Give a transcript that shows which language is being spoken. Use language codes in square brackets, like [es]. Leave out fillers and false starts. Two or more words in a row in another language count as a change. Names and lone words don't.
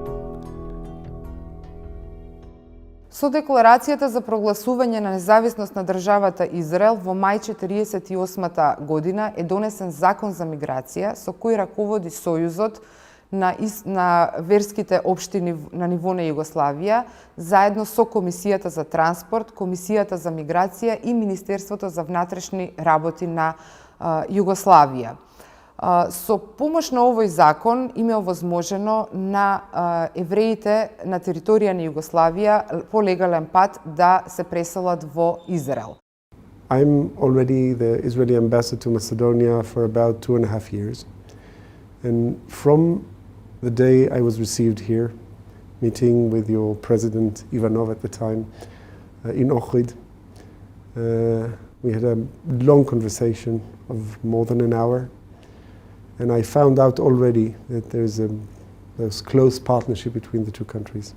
[mk] Со декларацијата за прогласување на независност на државата Израел во мај 1948 година е донесен закон за миграција со кој раководи Сојузот на верските општини на ниво на Југославија, заедно со Комисијата за транспорт, Комисијата за миграција и Министерството за внатрешни работи на Југославија. Со помош на овој закон им е овозможено на евреите на територија на Југославија по легален пат да се преселат во Израел. [en] I'm already the Israeli ambassador to Macedonia for about 2.5 years. And from the day I was received here, meeting with your president Ivanov at the time in Ohrid, we had a long conversation of more than an hour, and I found out already that there's close partnership between the two countries.